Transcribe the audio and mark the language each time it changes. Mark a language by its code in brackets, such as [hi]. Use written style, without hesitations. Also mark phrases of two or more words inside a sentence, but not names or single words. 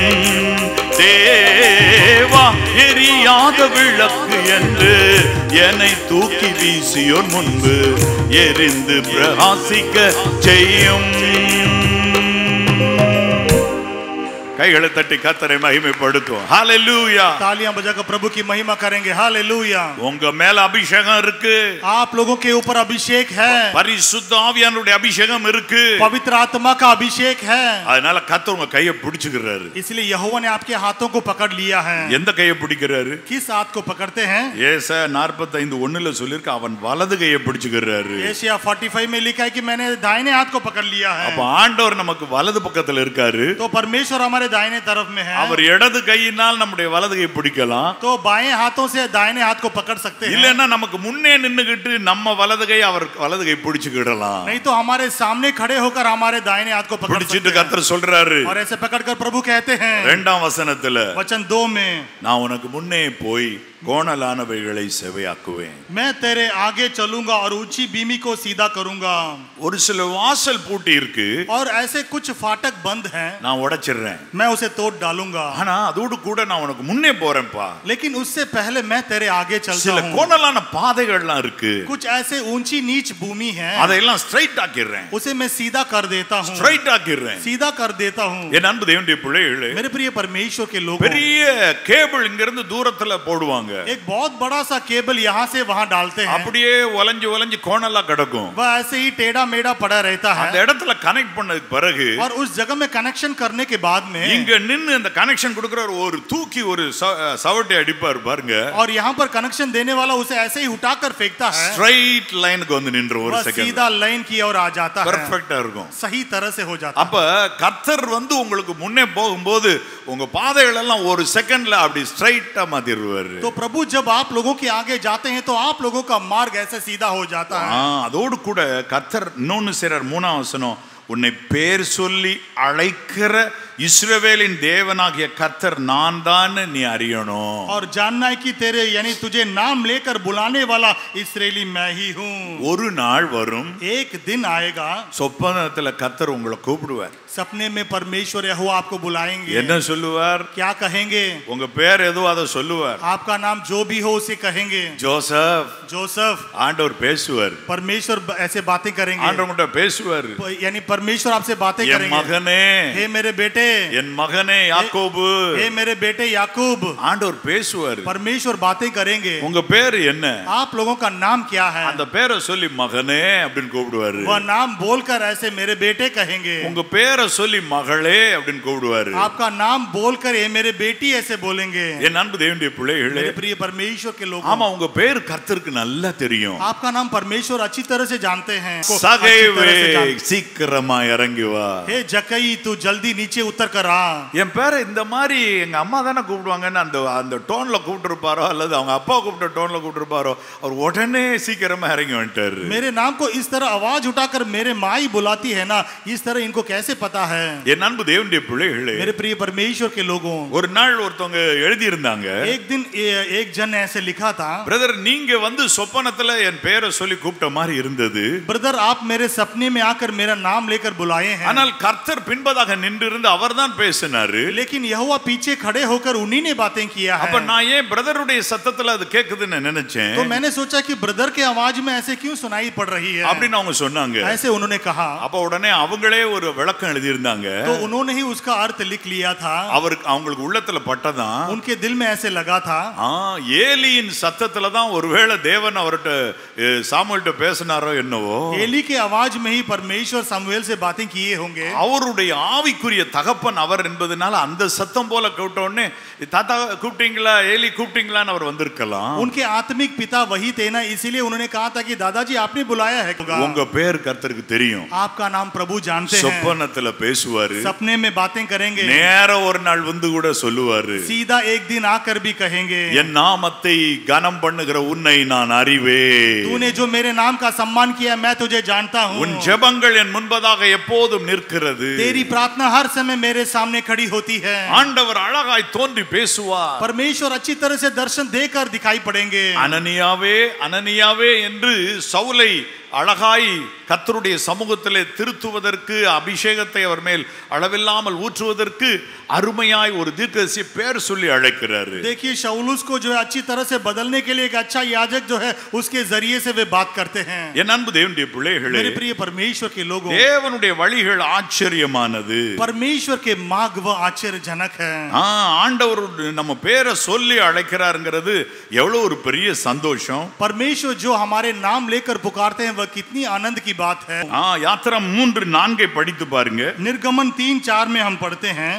[ta] தேவா, எரியாத விளக்கு என்று என்னை தூக்கி வீசியோர் முன்பு எரிந்து பிரகாசிக்க செய்யும். கைகளை தட்டி கர்த்தரை மகிமைப்படுத்தும். ஹalleluya. [hi] तालियां बजाकर प्रभु की महिमा करेंगे. हालेलुया. [ta] உங்க மேல அபிஷேகம் இருக்கு. [hi] आप लोगों के ऊपर अभिषेक है. [ta] பரிசுத்த ஆவியானவருடைய அபிஷேகம் இருக்கு. [hi] पवित्र आत्मा का अभिषेक है. [ta] அதனால கர்த்தர் உங்க கையை பிடிச்சுக்கிறாரு. [hi] इसलिए यहोवा ने आपके हाथों को पकड़ लिया है. [ta] எந்த கையை பிடிக்கிறாரு? [hi] किस हाथ को पकड़ते हैं? [ta] ஏசாயா 45:1ல சொல்லிருக்கு, அவன் வலது கையை பிடிச்சுக்கிறாரு. [hi] एशिया 45 में लिखा है कि मैंने दाहिने हाथ को पकड़ लिया है. [ta] அப்ப ஆண்டவர் நமக்கு வலது பக்கத்துல இருக்காரு. [hi] तो परमेश्वर हमारे दाहिने तरफ में है. [ta] அவர் இடது கையினால் நம்முடைய வலது கை பிடிக்கலாம். [hi] तो बाएं हाथों से दाहिने हाथ को पकड़ सकते हैं. [ta] இல்லன்னா நமக்கு முன்னே நின்னுகிட்டு நம்ம வலது கை அவர் வலது கை பிடிச்சுக்கிடலாம். [hi] नहीं तो हमारे सामने खड़े होकर हमारे दाहिने हाथ को पकड़ सकते [ta] பிடிச்சிட்டு [hi] हैं. [ta] கர்த்தர் சொல்றாரு. [hi] और ऐसे पकड़कर प्रभु कहते हैं [ta] 2ஆம் வசனத்துல, [hi] वचन 2 में, [ta] நான் உனக்கு முன்னே போய் கோணலானவைகளை செவையாக்குவேன். [hi] मैं तेरे आगे चलूंगा और ऊंची बीमी को सीधा करूंगा. [ta] ஒரு சில வாசல் பூட்டி இருக்கு. [hi] और ऐसे कुछ फाटक बंद हैं, [ta] நான் உடைச்சிடுறேன். [hi] मैं उसे तोड़ डालूंगा. [ta] ஆனா அதோடு கூட நான் உனக்கு முன்னே போறேன்ப்பா. [hi] लेकिन उससे पहले मैं तेरे आगे चलता [ta] சில [hi] हूं. [ta] கோணலான பாதைகள்லாம் இருக்கு. [hi] कुछ ऐसे ऊंची नीच भूमि है, [ta] அதையெல்லாம் ஸ்ட்ரைட் ஆக்கிடுறேன். [hi] उसे मैं सीधा कर देता हूं. [ta] ஸ்ட்ரைட் ஆக்கிடுறேன். [hi] सीधा कर देता हूं. [ta] என் அன்பு தேவனுடைய பிள்ளைகளே, [hi] मेरे प्रिय परमेश्वर के लोगों, [ta] பெரிய கேபிள் இங்க இருந்து தூரத்துல போடுவாங்க. [hi] एक बहुत बड़ा सा केबल यहाँ से वहाँ डालते हैं. [ta] அப்படியே ஒலஞ்சு ஒலஞ்சு கோணலா கிடக்கும். [hi] वह ऐसे ही टेढ़ा मेढ़ा पड़ा रहता [ta] அந்த [hi] है. [ta] இடத்துல கனெக்ட் பண்ணதுக்கு பிறகு [hi] और उस जगह में कनेक्शन करने के बाद में, [ta] இங்க நின்னு அந்த கனெக்ஷன் கொடுக்கிற ஒரு தூக்கி ஒரு சவட்டை அடிப்பார் பாருங்க. [hi] और यहाँ पर कनेक्शन देने वाला उसे ऐसे ही उठाकर फेंकता है. [en] straight lineக்கு [ta] வந்து நின்று ஒரு [hi] वह [ta] செகண்ட் [hi] सीधा लाइन की ओर आ जाता है. [ta] பெர்ஃபெக்ட்டா இருக்கும். [hi] सही तरह से हो जाता है. [ta] அப்ப கர்த்தர் வந்து உங்களுக்கு முன்னே போகும்போது உங்க பாதைகள் எல்லாம் ஒரு செகண்ட்ல அப்படி ஸ்ட்ரைட்டா மாத்திடுவாரு. [hi] तो प्रभु जब आप लोगों के आगे जाते हैं तो आप लोगों का मार्ग ऐसे सीधा हो जाता है. [ta] அதோடு கூட கர்த்தர் இன்னொன்னு செய்றார். 3ஆம் வசனம், உன்னை பேர் சொல்லி அழைக்கிற இஸ்ரவேலின் தேவனாகிய கர்த்தர் நான் தான் நீ அறியணும். [hi] और जानना है कि तेरे यानी तुझे नाम लेकर बुलाने वाला इस्राएली मैं ही हूँ. [ta] ஒரு நாள் வரும், [hi] एक दिन आएगा, [ta] சொப்பனத்துல கர்த்தர் உங்களை கூப்பிடுவார். [hi] सपने में परमेश्वर यहोवा आपको बुलाएंगे. [ta] என்ன சொல்லுவார்? [hi] क्या कहेंगे? [ta] உங்க பேர் எதுவோ அதை சொல்லுவார். [hi] आपका नाम जो भी हो उसे कहेंगे. [ta] ஜோசப். [hi] जोसेफ. [ta] ஆண்டவர் பேசுவார். [hi] परमेश्वर ऐसे बातें करेंगे. [ta] ஆண்டவர் கிட்ட பேசுவார். [hi] यानी परमेश्वर आपसे बातें [ta] என் [hi] करेंगे. [ta] மகனே, [hi] हे मेरे बेटे, बेटे, [ta] என் மகனே யாக்கோபு, [hi] हे मेरे बेटे याकूब, [ta] ஆண்டவர் பேசுவார். [hi] परमेश्वर बातें करेंगे. [ta] உங்க பேர் என்ன? [hi] आप लोगों का नाम क्या है? [ta] அந்த பேரை சொல்லி மகனே அப்படின்னு கூப்பிடுவாரு. [hi] वह नाम बोलकर ऐसे मेरे बेटे कहेंगे. [ta] உங்க பேரை சொல்லி மகளே அப்படின்னு கூப்பிடுவாரு. [hi] आपका नाम बोलकर ये मेरे बेटी ऐसे बोलेंगे. [ta] என் அன்பு தேவனுடைய பிள்ளைகளே, [hi] मेरे प्रिय परमेश्वर के लोगों, [ta] ஆமா உங்க பேர் கர்த்தருக்கு நல்லா தெரியும். [hi] आपका नाम परमेश्वर अच्छी तरह से जानते हैं. [ta] சகைவே சீக்கிரமா இறங்கி வா. [hi] हे जकई तू जल्दी नीचे उतर कर आ. [ta] என் பேரை இந்த மாதிரி எங்க அம்மா தானே கூப்பிடுவாங்கன்னு அந்த டோன்ல கூப்பிட்டுருப்பாரோ அல்லது அவங்க அப்பா கூப்பிட்ட டோன்ல கூப்பிட்டுருப்பாரோ, அவர் உடனே சீக்கிரமா இறங்கி வந்துட்டாரு. [hi] मेरे नाम को इस तरह आवाज उठाकर मेरे माई बुलाती है ना, इस तरह इनको कैसे पता है? [ta] என் அன்பு தேவனுடைய பிள்ளைகளே, [hi] मेरे प्रिय परमेश्वर के लोगों, [ta] ஒரு நாள் ஒருத்தவங்க எழுதி இருந்தாங்க, [hi] एक दिन एक जन ने ऐसे लिखा था, [ta] பிரதர் நீங்க வந்து சொப்பனத்துல என் பேரை சொல்லி கூப்பிட்ட மாதிரி இருந்தது. [hi] ब्रदर आप मेरे सपने में आकर मेरा नाम लेकर बुलाए हैं. [ta] ஆனால் கர்த்தர் பின்பதாக நின்று இருந்து அவர்தான் பேசினாரு. [hi] लेकिन यहोवा पीछे खड़े होकर उन्हीं ने बातें किया है. [ta] அப்ப நான் ஏன் பிரதருடைய சத்தத்துல அது கேக்குதுன்னு நினைச்சேன். [hi] तो मैंने सोचा कि ब्रदर के आवाज में ऐसे क्यों सुनाई पड़ रही है, [ta] அப்படின்னு அவங்க சொன்னாங்க. [hi] ऐसे उन्होंने कहा. [ta] அப்ப உடனே அவங்களே ஒரு விளக்கம் எழுதி இருந்தாங்க. [hi] तो उन्होंने ही उसका अर्थ लिख लिया था. [ta] அவருக்கு அவங்களுக்கு உள்ளத்துல பட்டதான், [hi] उनके दिल में ऐसे लगा था. [ta] ஏலியின் சத்தத்துல தான் ஒருவேளை தேவன் அவர்கிட்ட சாமுவேல்கிட்ட பேசினாரோ என்னவோ, [hi] एली के आवाज में ही परमेश्वर सामुएल से बातें किए होंगे. [ta] அவருடைய ஆவிக்குரிய தகப்பன் அவர் என்பதனால அந்த சத்தம் போல கேட்ட உடனே தாத்தா கூப்பிட்டீங்களா, ஏலி கூப்பிட்டீங்களான்னு அவர் வந்திருக்கலாம். [hi] उनके आत्मिक पिता वही थे ना, इसीलिए उन्होंने कहा था कि दादाजी आपने बुलाया है. [ta] உங்க பேர் கர்த்தருக்கு தெரியும். [hi] आपका नाम प्रभु जानते हैं. [ta] சொப்பனத்துல பேசுவாரு, [hi] सपने में बातें करेंगे, [ta] நேர ஒரு நாள் வந்து கூட சொல்லுவாரு, [hi] सीधा एक दिन आकर भी कहेंगे, [ta] என் நாமத்தை கனம் பண்ணுகிற உன்னை நான் அறிவே. [hi] तूने जो मेरे नाम का सम्मान किया मैं तुझे जानता हूँ. [ta] உன் ஜெபங்கள் என் முன்பதாக எப்போதும் நிற்கிறது. [hi] तेरी प्रार्थना हर समय मेरे सामने खड़ी होती है. [ta] ஆண்டவர் அழகாய் தோன்றி பேசுவார். [hi] परमेश्वर अच्छी तरह से दर्शन देकर दिखाई पड़ेंगे. [ta] அனனியாவே அனனியாவே என்று சவுலை அழகாய் கர்த்தருடைய சமூகத்திலே திருத்துவதற்கு, அபிஷேகத்தை அவர் மேல் அளவில்லாமல் ஊற்றுவதற்கு அருமையாய் ஒரு தீர்க்கதரிசி பேர் சொல்லி அழைக்கிறாரு. [hi] देखिए शाऊल को जो है अच्छी तरह से बदलने के लिए एक अच्छा याजक जो है उसके जरिए से वे बात करते हैं. [ta] என் அன்பு தேவனுடைய பிள்ளைகளே, [hi] मेरे प्रिय परमेश्वर के लोगों, [ta] தேவனுடைய வழிகள் ஆச்சரியமானது. [hi] परमेश्वर के मार्ग वो आश्चर्यजनक है. [ta] ஆண்டவர் நம்ம பேரை சொல்லி அழைக்கிறாருங்கிறது எவ்வளவு ஒரு பெரிய சந்தோஷம். [hi] परमेश्वर जो हमारे नाम लेकर पुकारते हैं वह कितनी आनंद की बात है. [ta] யாத்திரா 3:4 படித்து பாருங்க. [hi] निर्गमन 3:4 में हम पढ़ते हैं,